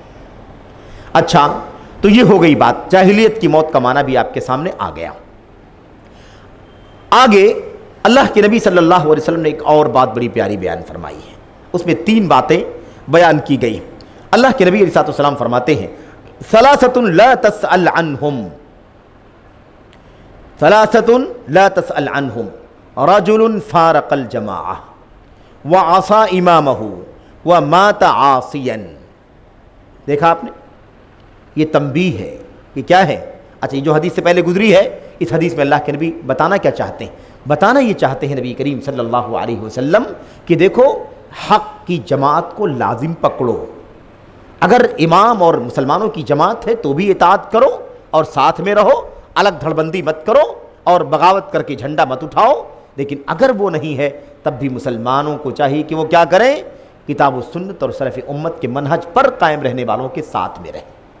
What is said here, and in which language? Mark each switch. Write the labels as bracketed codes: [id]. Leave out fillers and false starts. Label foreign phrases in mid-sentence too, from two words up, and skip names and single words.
[hi] अच्छा, तो ये हो गई बात, जाहिलियत की मौत का माना भी आपके सामने आ गया। आगे अल्लाह के नबी [ar] صلى الله عليه وسلم [hi] ने एक और बात बड़ी प्यारी बयान फरमाई है, उसमें 3 बातें बयान की गई। अल्लाह के नबी [ar] عليه السلام [hi] फरमाते हैं, [ar] ثلاثةٌ لا تسأل عنهم، ثلاثةٌ لا تسأل عنهم، رجلٌ فارق الجماعة وعصى إمامه ومات عاصيًا. [hi] देखा आपने, ये तंबीह है, ये क्या है। अच्छा, ये जो हदीस से पहले गुजरी है, इस हदीस में अल्लाह के नबी बताना क्या चाहते हैं, बताना ये चाहते हैं नबी करीम [ar] صلى الله عليه وسلم [hi] कि देखो, हक़ की जमात को लाजिम पकड़ो। अगर इमाम और मुसलमानों की जमात है तो भी इताअत करो और साथ में रहो, अलग धड़बंदी मत करो और बगावत करके झंडा मत उठाओ। लेकिन अगर वो नहीं है तब भी मुसलमानों को चाहिए कि वो क्या करें, किताब व सुन्नत और सलफ़ उम्मत के मनहज पर कायम रहने वालों के साथ में रहें।